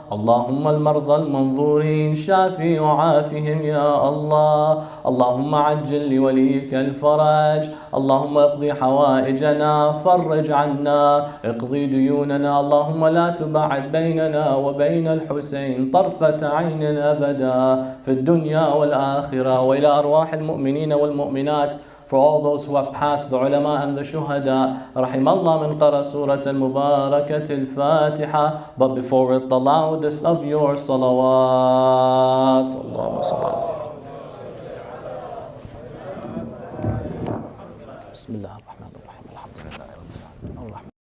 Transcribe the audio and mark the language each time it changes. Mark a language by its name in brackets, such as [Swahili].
[Arabic] اللهم المرضى المنظورين شافي وعافهم يا الله. اللهم عجل لوليك الفرج. اللهم اقضي حوائجنا، فرج عنا، اقضي ديوننا. اللهم لا تبعد بيننا وبين الحسين طرفة عين أبدا في الدنيا والآخرة. وإلى أرواح المؤمنين والمؤمنات, [English] for all those who have passed, the ulama and the shuhada, [Arabic] رحم الله من قرأ سورة المباركة الفاتحة. [English] But before it, the loudest of your salawat. [Arabic] اللهم صل على بسم الله الرحمن الرحيم. الحمد لله رب العالمين الرحمن